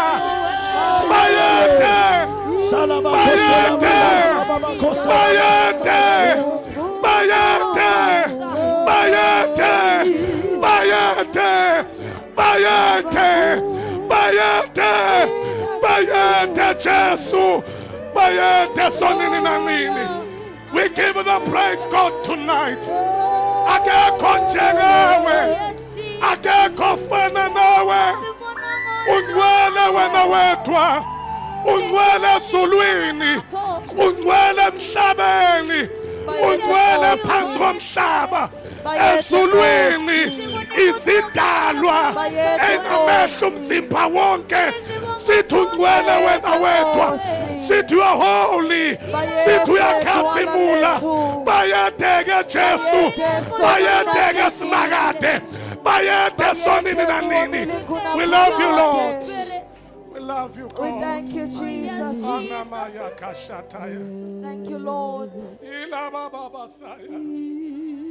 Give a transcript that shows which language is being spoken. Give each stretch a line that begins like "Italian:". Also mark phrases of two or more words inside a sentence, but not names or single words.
Zulu: Bayethe, bayethe, bayethe, bayethe, bayethe, bayethe, bayethe, bayethe, bayethe Jesu, bayethe sonini nanini.
English: We give you the praise, God, tonight.
Zulu: Akekho njengawe, akekho fana nawe. Ungcwele wena wedwa, ungcwele ezulwini, ungcwele emhlabeni, ungcwele phansi komhlaba, ezulwini, izidalwa, enamehlo umzimba wonke. Sithi ungcwele wena wedwa, sithi
English: you are holy,
Zulu: sithi uyakhazimula. Bayethe Jesu, bayethe simakade, bayethe sonini nanini.
English: We love you, Lord. We love you, God. We thank you, Jesus. Anamaya kashataya. Thank you, Lord. Ila baba basaya.